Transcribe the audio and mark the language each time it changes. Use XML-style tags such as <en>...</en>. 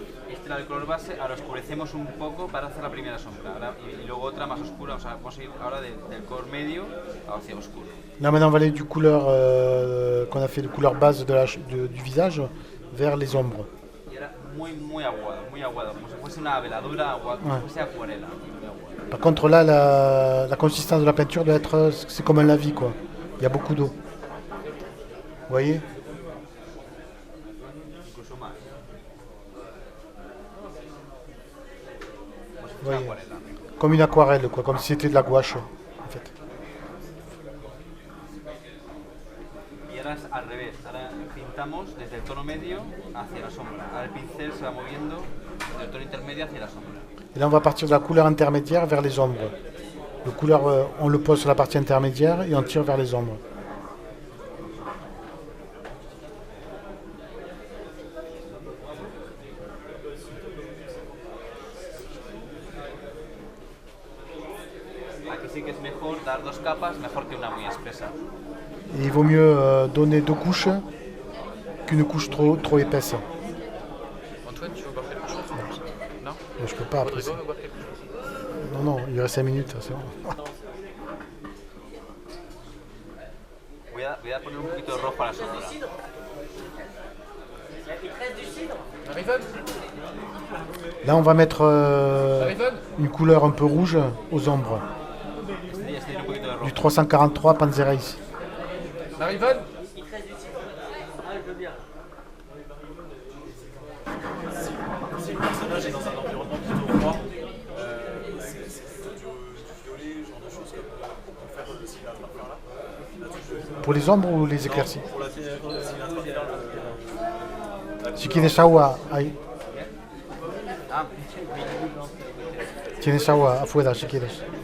<es>Este era el color base, ahora oscurecemos un poco para hacer la primera sombra ahora, y luego otra más oscura, o sea, vamos a ir ahora del color medio hacia oscuro.</es> <fr>Là maintenant on va aller du couleur qu'on a fait de couleur base du visage vers les ombres.</fr> <es>Y era muy aguado, como si fuese una veladura, como</es> <fr>Ouais.</fr> <es>si fuese acuarela. Muy aguado.</es> <fr>Par contre là la consistance de la peinture doit être, c'est comme un lavis quoi. Il y a beaucoup d'eau. Vous voyez?</fr> <es>Incluso más. Como si fuese</es> <fr>Ouais.</fr> <es>una acuarela.</es> <fr>Comme une aquarelle quoi, comme si c'était de la gouache en fait.</fr> <es>Y ahora es al revés, ahora pintamos desde el tono medio hacia la sombra. Ahora el pincel se va moviendo del tono intermedio hacia la sombra.</es> <fr>Et là on va partir de la couleur intermédiaire vers les ombres. Le couleur, on le pose sur la partie intermédiaire et on tire vers les ombres.</fr> <es>sí que es mejor dar 2 capas, mejor que una muy espesa.</es> <fr>Et il vaut mieux donner 2 couches qu'une couche trop épaisse. Antoine, tu veux boire quelque chose? Non? Mais je peux pas après. Rodrigo veut boire quelque chose? Non, il reste 5 minutes, c'est bon.</fr> <es>Voy a poner un poquito de rojo a la sombra. Marivonne?</es> <fr>Là, on va mettre Marivonne? une couleur un peu rouge aux ombres.</fr> <es>Este un poquito de rojo.</es> <fr>Du 343 Panzereis. Marivonne? Ah, je veux bien. Si le personnage est dans un environnement plutôt froid, c'est plutôt du violet, genre de choses comme on peut faire le s'il est en train de faire là. La touche Pour les ombres ou les éclaircies? pour la s'il est en train de faire</fr> <es>Si quieres agua, ahí. Ah, Tienes agua afuera si quieres.</es>